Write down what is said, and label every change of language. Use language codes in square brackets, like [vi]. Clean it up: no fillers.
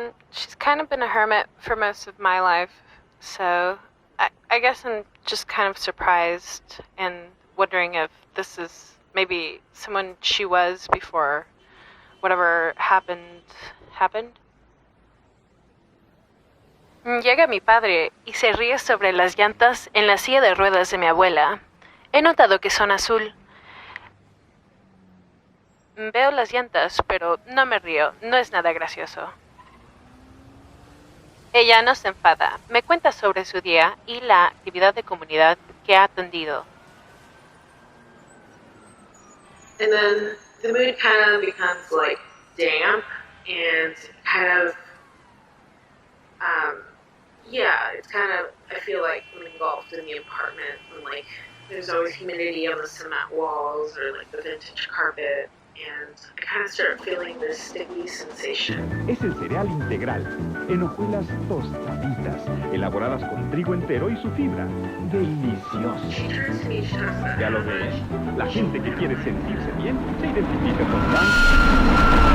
[en] She's kind of been a hermit for most of my life, so I guess I'm just kind of surprised and wondering if this is maybe someone she was before whatever happened. [es] Llega mi padre y se ríe sobre las llantas en la silla de ruedas de mi abuela. He notado que son azul. Veo las llantas, pero no me río, no es nada gracioso. Ella no se enfada, me cuenta sobre su día y la actividad de comunidad que ha atendido. [en] And then the mood kind of becomes like damp and kind of, yeah, it's kind of, I feel like I'm engulfed in the apartment and like there's always humidity on the cement walls or like the vintage carpet. And I kind of start feeling this sticky sensation. [es] Es el cereal integral, en hojuelas tostaditas, elaboradas con trigo entero y su fibra. Delicioso. Ya lo ves, la gente que quiere sentirse bien se identifica con